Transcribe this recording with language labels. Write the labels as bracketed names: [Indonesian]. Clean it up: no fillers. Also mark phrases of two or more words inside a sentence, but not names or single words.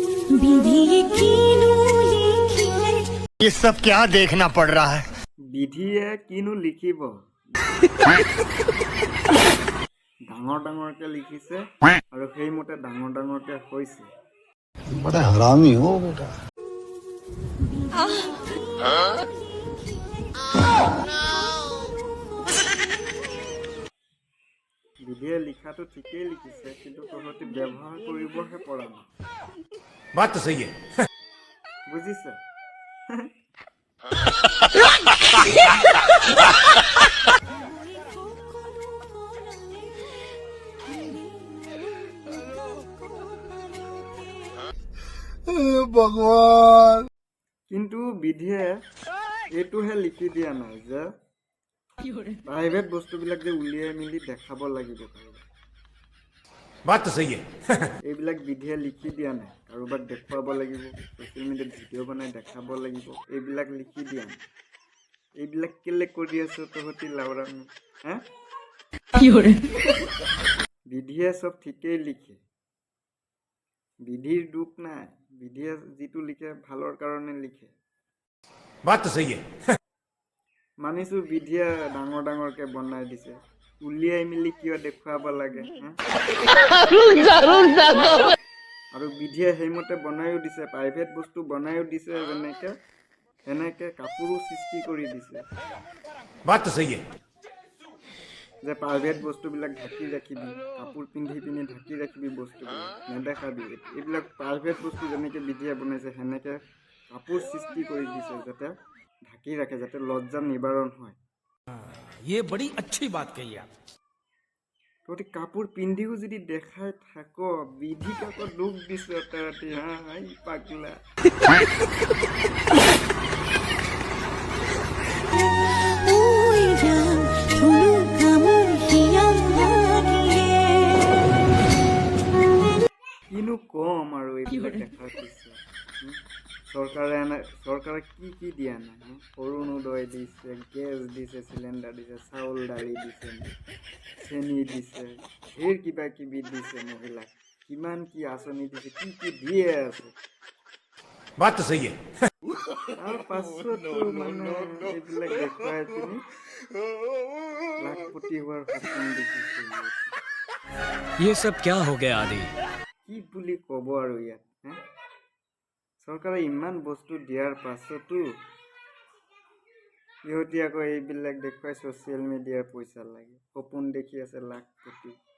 [Hindi] ये सब क्या देखना पड़ रहा है? [Assamese] বিধিয়ে কিনো লিখিব ডাঙৰ ডাঙৰকে লিখিছে আৰু সেইমতে ডাঙৰ ডাঙৰকে হৈছে [Hindi] बड़ा हरामी हो बेटा। [Assamese] বিধিয়ে লিখাটো ঠিকেই লিখিছে কিন্তু তহঁতি ব্যৱহাৰ কৰিবহে পৰা নাই [Hindi] बात तो सही है। [Assamese] বুজিছে [Hindi] भगवान। [Assamese] কিন্তু বিধিয়ে এইটোহে লিখি দিয়া নাই যে প্ৰাইভেট বস্তুবিলাক যে উলিয়াই মেলি দেখাব লাগিব [Hindi] बात तो सही है। [Assamese] এইবিলাক বিধিয়ে লিখি দিয়া নাই কাৰোবাক দেখুৱাব লাগিব [English] social media [Assamese] ভিডিঅ' বনাই দেখাব লাগিব এইবিলাক লিখি দিয়া নাই এইবিলাক কেলে কৰি আছ তহঁতি লাউৰামি হা বিধিয়ে চব ঠিকেই লিখে বিধিৰ দুখ নাই বিধিয়ে যিটো লিখে ভালৰ কাৰণে লিখে [Hindi] बात तो सही है। [Assamese] মানিছো বিধিয়ে ডাঙৰ ডাঙৰকে বনাই দিছে উলিয়াই মেলি কিয় দেখুৱাব লাগে আৰু বিধিয়ে সেইমতে বনায়ো দিছে প্ৰাইভেট বস্তু বনায়ো দিছে যেনেকে কাপোৰো সৃষ্টি কৰি দিছে [Hindi] बात तो सही है। [Assamese] যে প্ৰাইভেট বস্তুবিলাক ঢাকি ৰাখিবি কাপোৰ পিন্ধি পিনি ঢাকি ৰাখিবি বস্তুবিলাক নেদেখাবি এইবিলাক প্ৰাইভেট বস্তু যেনেকে বিধিয়ে বনাইছে সেনেকে কাপোৰ সৃষ্টি কৰি দিছে যাতে ঢাকি ৰাখে যাতে লজ্জা নিবাৰণ হয় [Hindi] ये बड़ी अच्छी बात कही आप। [Assamese] তহঁতি কাপোৰ পিন্ধিও যদি দেখাই থাক বিধিক আকৌ দুখ দিছে তহঁতি হা এই পাগলা কিনো কম আৰু এইবিলাক দেখাৰ পিছত চৰকাৰে কি দিয়া নাই অৰুণোদয় দিছে গেছ দিছে চিলিণ্ডাৰ দিছে চাউল দালি দিছে চেনি দিছে ঢেৰ কিবা কিবি দিছে মহিলাক কিমান কি আঁচনি দিছে কি দিয়ে আছে [Hindi] बात तो सही है। [Assamese] তাৰ পাছতো মানে এইবিলাক দেখুৱাই পিনি লাখপতি হোৱাৰ সপোন দেখিছে [Hindi] ये सब क्या हो गया आदि? [Assamese] কি বুলি ক'ব আৰু ইয়াত চৰকাৰে ইমান বস্তু দিয়াৰ পাছতো ইহঁতি আকৌ এইবিলাক দেখুৱাই [English] social media [Assamese] পইচা লাগে সপোন দেখি আছে লাখপতি